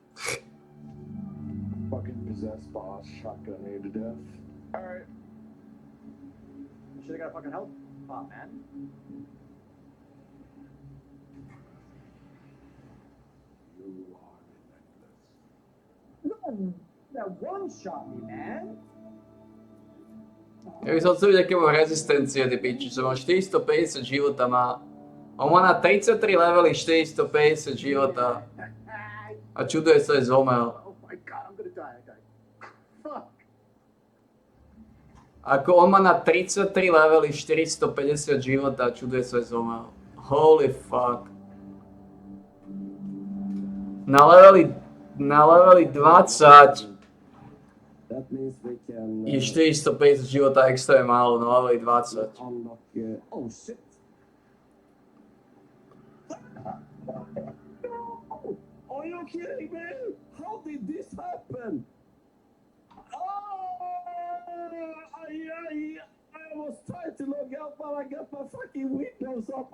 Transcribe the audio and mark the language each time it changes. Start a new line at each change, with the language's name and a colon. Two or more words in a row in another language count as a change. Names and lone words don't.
English: Fucking possessed boss, shotgun me to death. Alright. Should've got a fucking health pop, man. You are relentless. No, that one-shot me, man.
Slovak: Ja by som chcel vidieť, aké má rezistencie, ty piči, čo má 450 života má. On má na 33 levely 450 života. A čuduje sa aj zomel.
English: Oh my god, I'm gonna die, okay. Fuck. Ako on má na 33 levely 450 života a čuduje sa aj zomel. Holy fuck.
Slovak: Na leveli 20
English: That means we can
Slovak: je 450 života extra je málo, na leveli 20.
English: unlock. Oh shit! Are you kidding me? How did this happen? I was trying to log out, but I got my fucking Windows up.